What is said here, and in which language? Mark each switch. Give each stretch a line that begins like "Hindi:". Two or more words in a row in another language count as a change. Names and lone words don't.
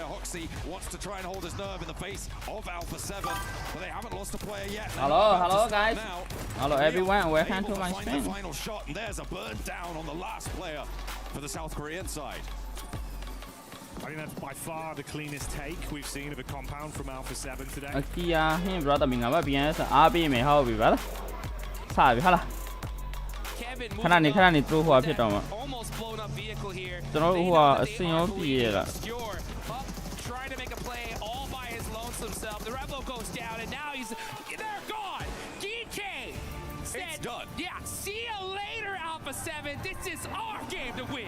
English: Hoxie wants to try and hold his nerve in the face of Alpha 7, but they haven't lost a player yet. Hello guys. Hello everyone. Welcome to my stream. The final shot, and there's a burn down on the last player for the South Korean side. I think that's by far the cleanest take we've seen of a compound from Alpha 7 today.
Burmese: အကီယာဟင်း brother မင်္ဂလာပါပြန်အားပေးမယ်ဟုတ်ပြီ brother စပြီဟာလားခဏနေသူ့ဟိုဖြစ်တော့မှာကျွန်တော်ဟိုအစင်ရောပြေးရလား
English: trying to make a play all by his lonesome self. The Rebel goes down, and now they're gone. DK said, it's done. Yeah, see you later, Alpha 7. This is our game to win.